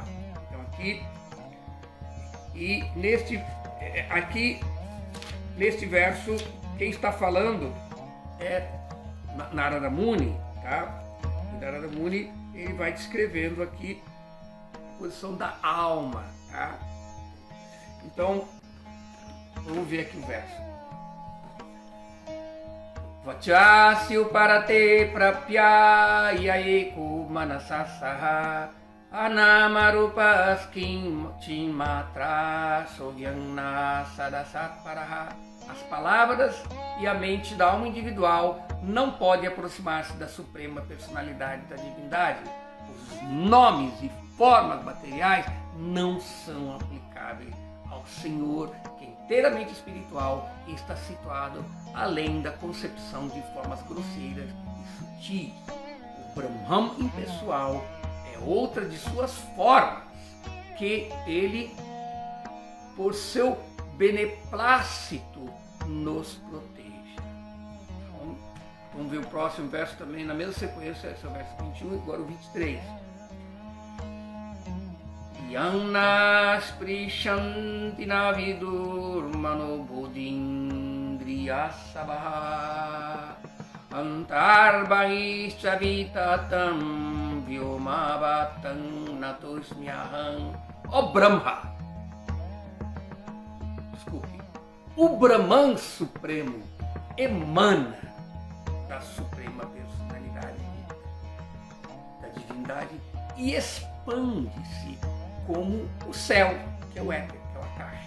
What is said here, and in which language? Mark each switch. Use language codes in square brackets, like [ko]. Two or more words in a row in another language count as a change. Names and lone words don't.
[pt] Então aqui, e neste verso, quem está falando é Narada Muni, tá? E Narada Muni, ele vai descrevendo aqui a posição da alma, tá? Então, vamos ver aqui o verso. [sa] वचस्य परते प्राप्य यएको मनससह अनमरूपस् चिमात्र सोग्यन सदसत् परह. [pt] As palavras e a mente da alma individual não podem aproximar-se da suprema personalidade da divindade. Os nomes e formas materiais não são aplicáveis ao Senhor, que é inteiramente espiritual e está situado além da concepção de formas grosseiras e sutis. O Brahman impessoal é outra de suas formas, que ele, por seu beneplácito, nos proteja. Então, vamos ver o próximo verso também, na mesma sequência, esse é o verso 21 e agora o 23. [sa] यन्नस् प्रिशन्ति नविदुर् मनोबोधिन्द्रियसबह अन्तर्बहिश्च विततम् व्योमवतम् नतुस्म्यहम्. [pt] Ó Brahma, desculpe, o Brahman Supremo emana da Suprema Personalidade da Divindade e expande-se como o céu, que é o éter, que é o Akasha.